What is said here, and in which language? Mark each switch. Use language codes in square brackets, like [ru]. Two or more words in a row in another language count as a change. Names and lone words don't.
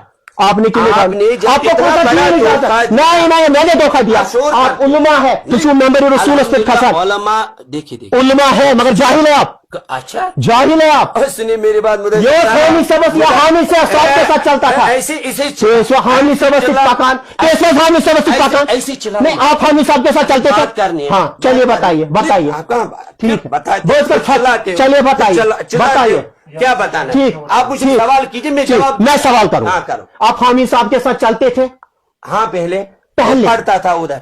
[ur] آپ نے کیوں آپ کو نہیں میں نے دھوکا دیا، آپ علما ہے، ممبر رسول دیکھیے علما ہے مگر جاہل ہے آپ, اچھا جاہل ہے آپ. سنیے میری بات, ये [ks] हामी सबस [ur] یا حامی سے کے ساتھ چلتا تھا, [ks] हामी सबस पकान [ur] कैसे [ks] हामी सबस पकान [ur] نہیں، آپ حامی صاحب کے ساتھ چلتے تھے. ہاں چلیے بتائیے ٹھیک ہے، چلیے بتائیے کیا بتانا, ٹھیک آپ مجھے سوال کیجیے، میں سوال کروں. آپ حامی صاحب کے ساتھ چلتے تھے? ہاں پہلے پڑھتا تھا، ادھر